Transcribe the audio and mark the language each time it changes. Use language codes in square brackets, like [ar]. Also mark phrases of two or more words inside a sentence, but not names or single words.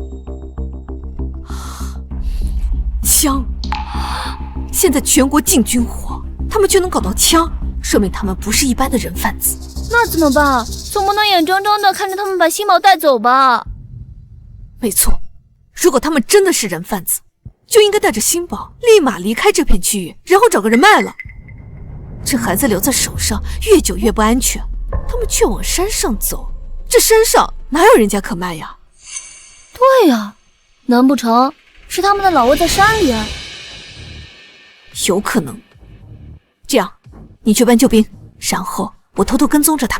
[zh] 槍！現在全國禁軍火，他們卻能搞到槍，說明他們不是一般的人販子。那怎麼辦？總不能眼睜睜的看着他們把星寶帶走吧？沒錯，如果他們真的是人販子，就應該帶着星寶立馬離開這片區域，然後找個人賣了。這孩子留在手上越久越不安全，他們卻往山上走，這山上哪有人家可賣呀？對呀，難不成是他們的老窩在山裡啊？有可能。這樣，你去搬救兵，然後我偷偷跟蹤着他們。